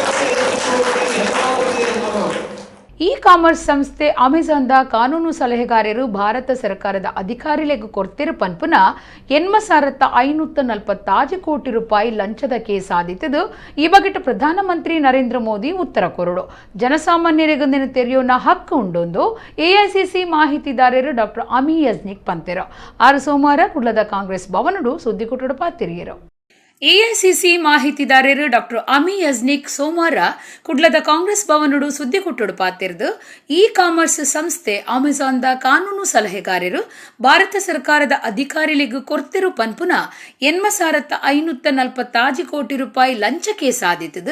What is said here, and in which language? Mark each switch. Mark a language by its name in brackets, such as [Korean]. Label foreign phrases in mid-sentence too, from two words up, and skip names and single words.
[Tulu] ಇ-ಕಾಮರ್ಸ್ ಸಂಸ್ಥೆ ಅಮೆಜಾನ್ದ ಕಾನೂನು ಸಲಹೆಗಾರರು ಭಾರತ ಸರ್ಕಾರದ ಅಧಿಕಾರಿಗಳಿಗೆ ಕೊಡ್ತಿರು ಪನ್ಪುನ 8,546 ಕೋಟಿ ರೂಪಾಯಿ ಲಂಚದ ಕೇಸ್ ಆದಿತ್ತದು. ಈ ಬಗ್ಗೆ ಪ್ರಧಾನಮಂತ್ರಿ ನರೇಂದ್ರ ಮೋದಿ ಉತ್ತರ ಕೊರಡು. ಜನಸಾಮಾನ್ಯರಿಗೊಂದಿನ ತೆರೆಯೋನ ಹಕ್ಕು ಉಂಡೊಂದು ಎಐಸಿಸಿ ಮಾಹಿತಿದಾರರು ಡಾಕ್ಟರ್ ಅಮಿ ಯಜ್ನಿಕ್ ಪಂತೆರು. ಆರು ಸೋಮವಾರ ಕುಡ್ಲದ ಕಾಂಗ್ರೆಸ್ ಭವನಡು ಸುದ್ದಿಕುಟುಡು ಪಾತಿರಿಯರು. ಎಐಸಿಸಿ ಮಾಹಿತಿದಾರರು ಡಾಕ್ಟರ್ ಅಮಿ ಯಜ್ನಿಕ್ ಸೋಮವಾರ ಕುಡ್ಲದ ಕಾಂಗ್ರೆಸ್ ಭವನಡು ಸುದ್ದಿಕುಟ್ಟುಡು ಪಾತಿರ್ದು ಇ-ಕಾಮರ್ಸ್ ಸಂಸ್ಥೆ ಅಮೆಜಾನ್ದ ಕಾನೂನು ಸಲಹೆಗಾರರು ಭಾರತ ಸರ್ಕಾರದ ಅಧಿಕಾರಿಗಳಿಗೂ ಕೊಡ್ತಿರು ಪನ್ಪುನ 8,546 ಕೋಟಿ ರೂಪಾಯಿ ಲಂಚ ಕೇಸ್ ಆದಿತ್ತದು.